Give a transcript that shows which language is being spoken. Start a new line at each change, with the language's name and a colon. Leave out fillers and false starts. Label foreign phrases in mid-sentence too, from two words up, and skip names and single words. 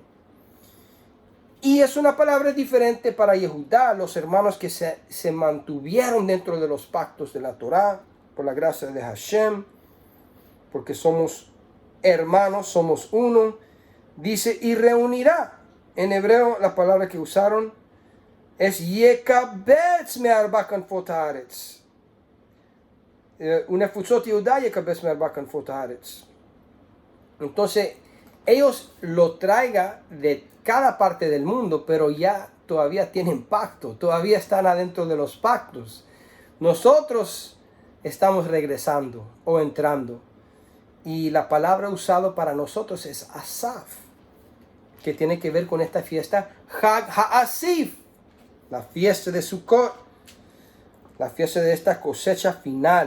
Spanish: Y es una palabra diferente para Yehudá, los hermanos que se mantuvieron dentro de los pactos de la Torá, por la gracia de Hashem, porque somos hermanos, somos uno. Dice, y reunirá. En hebreo la palabra que usaron es
Hebrew: יקבץ מארבע כנפות הארץ. ונפוצות יהודה יקבץ מארבע כנפות הארץ.
Spanish: Entonces, ellos lo traigan de cada parte del mundo, pero ya todavía tienen pacto, todavía están adentro de los pactos. Nosotros estamos regresando o entrando. Y la palabra usada para nosotros es Asaf, que tiene que ver con esta fiesta
Hebrew: חג האסיף,
Spanish: la fiesta de Sukkot, la fiesta de esta cosecha final.